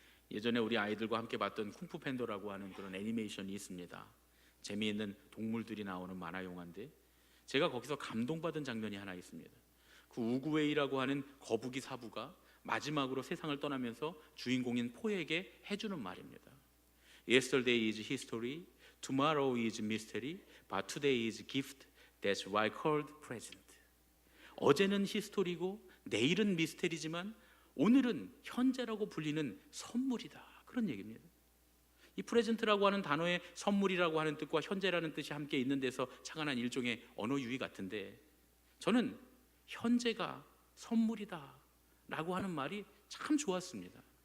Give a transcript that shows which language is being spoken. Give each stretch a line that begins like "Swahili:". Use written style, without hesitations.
Korean: 예전에 우리 아이들과 함께 봤던 쿵푸 팬더라고 하는 그런 애니메이션이 있습니다. 재미있는 동물들이 나오는 만화 영화인데 제가 거기서 감동받은 장면이 하나 있습니다. 그 우구웨이라고 하는 거북이 사부가 마지막으로 세상을 떠나면서 주인공인 포에게 해주는 말입니다.
English: Yesterday is history, tomorrow is mystery, but today is gift. That's why called present.
Korean: 어제는 히스토리고 내일은 미스테리지만 오늘은 현재라고 불리는 선물이다, 그런 얘기입니다. 이 프레젠트라고 하는 단어에 선물이라고 하는 뜻과 현재라는 뜻이 함께 있는 데서 착안한 일종의 언어 유희 같은데, 저는 현재가 선물이다 라고 하는 말이 참 좋았습니다.